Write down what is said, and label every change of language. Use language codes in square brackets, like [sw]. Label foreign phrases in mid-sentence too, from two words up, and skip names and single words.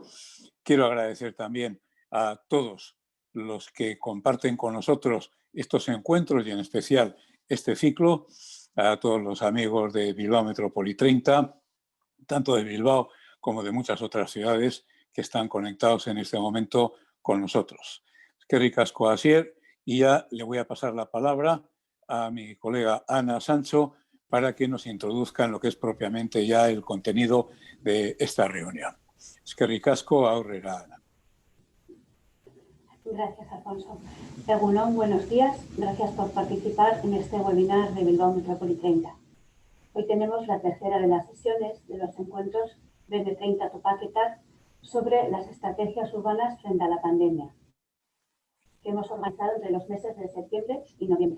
[es] Quiero agradecer también a todos los que comparten con nosotros estos encuentros y en especial este ciclo, a todos los amigos de Bilbao Metrópoli 30, tanto de Bilbao como de muchas otras ciudades que están conectados en este momento con nosotros. [eu] Eskerrik asko, Asier, [es] y ya le voy a pasar la palabra a mi colega Ana Sancho para que nos introduzca en lo que es propiamente ya el contenido de esta reunión. [eu] Eskerrik asko, aurrera, Ana. [es] Gracias, Alfonso. Egunon, buenos días. Gracias por participar en este webinar de Bilbao Metrópoli 30. Hoy tenemos la tercera de las sesiones de los encuentros BM30 Topaketak sobre las estrategias urbanas frente a la pandemia, que hemos organizado entre los meses de septiembre y noviembre.